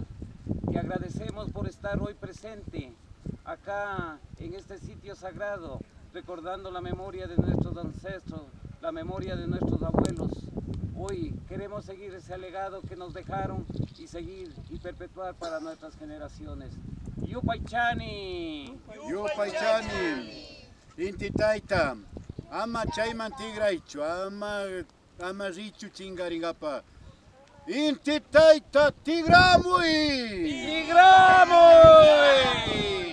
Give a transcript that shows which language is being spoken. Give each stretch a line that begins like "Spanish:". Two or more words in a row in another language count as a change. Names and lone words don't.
Spanish: Te agradecemos por estar hoy presente acá en este sitio sagrado, recordando la memoria de nuestros ancestros, la memoria de nuestros abuelos. Hoy queremos seguir ese legado que nos dejaron y seguir y perpetuar para nuestras generaciones.
Quechua: Yupaychani, Inti Tayta, ama chayman tigraychu, ama richu chingaringapa. Inti Tayta tigramuy! Tigramuy!